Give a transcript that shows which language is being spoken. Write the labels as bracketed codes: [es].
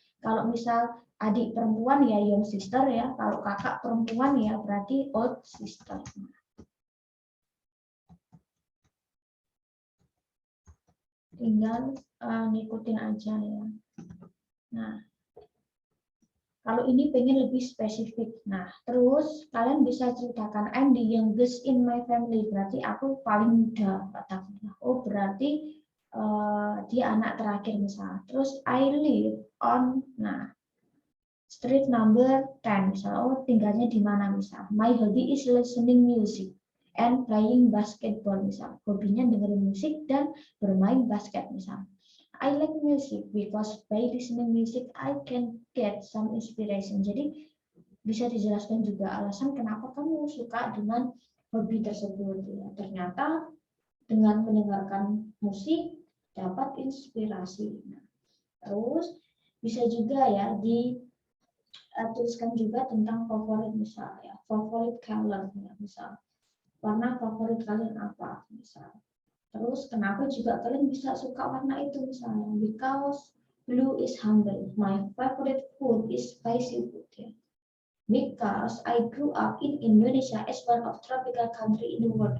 [id] Kalau misal adik perempuan ya [en] young sister [id] ya, kalau kakak perempuan ya berarti [en] old sister. [id] Tinggal ngikutin aja ya. Nah, kalau ini pengen lebih spesifik. Nah, terus kalian bisa ceritakan, [en] I'm the youngest in my family. [id] Berarti aku paling muda. Katakanlah. Oh, berarti dia anak terakhir misalnya. [en] Terus I live on, nah, street number 10. [id] Misalnya, oh tinggalnya di mana [en] misalnya. My hobby is listening music and playing basketball misalnya. [id] Hobinya dengerin musik dan bermain basket misalnya. [en] I like music because by listening music I can get some inspiration. [id] Jadi bisa dijelaskan juga alasan kenapa kamu suka dengan hobi tersebut. Ya, ternyata dengan mendengarkan musik dapat inspirasi. Nah, terus bisa juga ya dituliskan juga tentang favorit misalnya, favorit color ya, misal warna favorit kalian apa misal. Terus kenapa juga kalian bisa suka warna itu misalnya? [en] Because blue is humble. My favorite food is spicy food. Ya. Because I grew up in Indonesia as one of tropical country in the world.